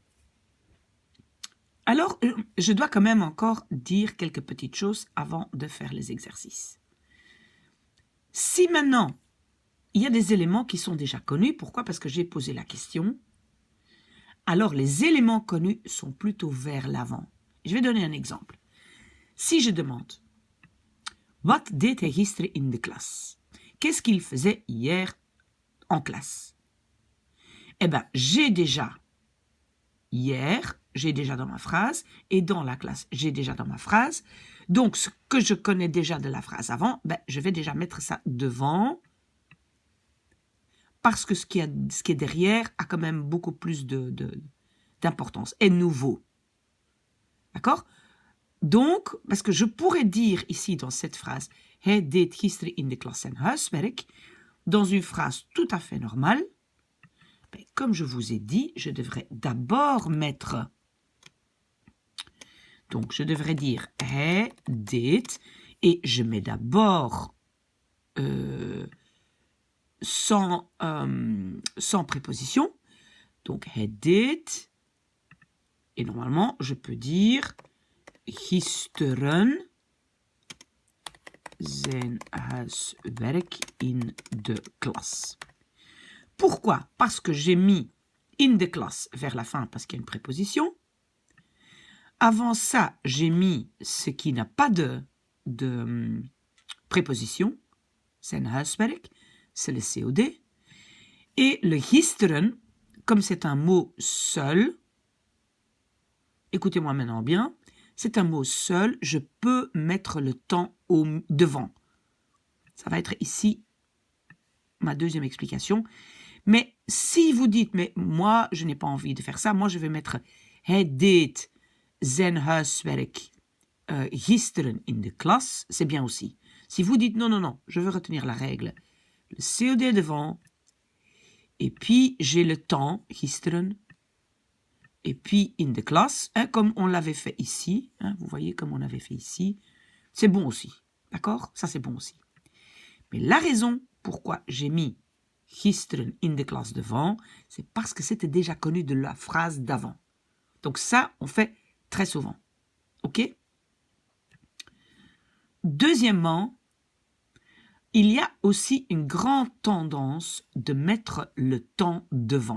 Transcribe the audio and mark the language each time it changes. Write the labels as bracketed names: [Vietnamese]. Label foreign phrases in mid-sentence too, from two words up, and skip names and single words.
[French] Alors, je dois quand même encore dire quelques petites choses avant de faire les exercices. Si maintenant, il y a des éléments qui sont déjà connus, pourquoi? Parce que j'ai posé la question. Alors, les éléments connus sont plutôt vers l'avant. Je vais donner un exemple. Si je demande, [Dutch] Wat deed hij gisteren in de klas? [French] Qu'est-ce qu'il faisait hier en classe? Eh bien, j'ai déjà hier, j'ai déjà dans ma phrase, et dans la classe, j'ai déjà dans ma phrase. Donc, ce que je connais déjà de la phrase avant, je vais déjà mettre ça devant, parce que ce qui est derrière a quand même beaucoup plus d'importance, est nouveau. D'accord? Donc, parce que je pourrais dire ici dans cette phrase, [Dutch] hij deed gisteren in de klas zijn huiswerk, [French] dans une phrase tout à fait normale, comme je vous ai dit, je devrais d'abord mettre, donc je devrais dire [Dutch] hij deed, [French] et je mets d'abord sans préposition, donc [Dutch] hij deed, [French] et normalement je peux dire [Dutch] gisteren zijn huiswerk in de klas. [French] Pourquoi? Parce que j'ai mis [Dutch] in de klas [French] vers la fin parce qu'il y a une préposition. Avant ça, j'ai mis ce qui n'a pas de préposition. [Dutch] Zijn huiswerk, [French] c'est le COD. Et le gisteren, comme c'est un mot seul, écoutez-moi maintenant bien, c'est un mot seul, je peux mettre le temps devant. Ça va être ici ma deuxième explication. Mais si vous dites, mais moi, je n'ai pas envie de faire ça, moi, je vais mettre [Dutch] hij deed zijn huiswerk gisteren in de klas, [French] c'est bien aussi. Si vous dites, non, je veux retenir la règle, le COD devant, et puis j'ai le temps, gisteren, et puis [Dutch] in de klas, [French] hein, comme on l'avait fait ici, hein, vous voyez comme on avait fait ici, c'est bon aussi, d'accord? Ça c'est bon aussi. Mais la raison pourquoi j'ai mis [Dutch] gisteren in de klas [French] devant, c'est parce que c'était déjà connu de la phrase d'avant. Donc ça, on fait très souvent. Ok? Deuxièmement, il y a aussi une grande tendance de mettre le temps devant.